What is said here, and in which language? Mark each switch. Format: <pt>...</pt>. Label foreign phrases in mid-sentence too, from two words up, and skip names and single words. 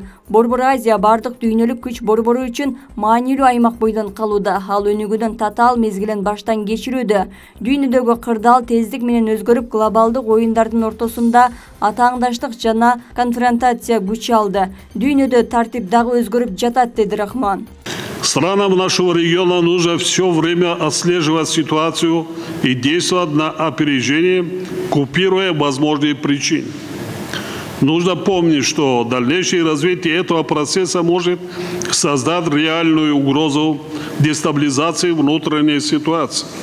<ky>Борбор Азия бардык дүйнөлүк күч борбору үчүн маанилүү аймак бойдон калууда. Ал өнүгүүдүн татаал мезгилин баштан кечирүүдө. Дүйнөдөгү кырдаал тездик менен өзгөрүп, глобалдык оюндардын ортосунда атааңдаштык жана конфронтация күч алды. Дүйнөдө тартип дагы өзгөрүп жатат, деди Рахмон.</ky> <ru>Странам нашего региона нужно все время отслеживать ситуацию и действовать на опережение, купируя возможные причины. Нужно помнить, что дальнейшее развитие этого процесса может создать реальную угрозу дестабилизации внутренней ситуации.</ru>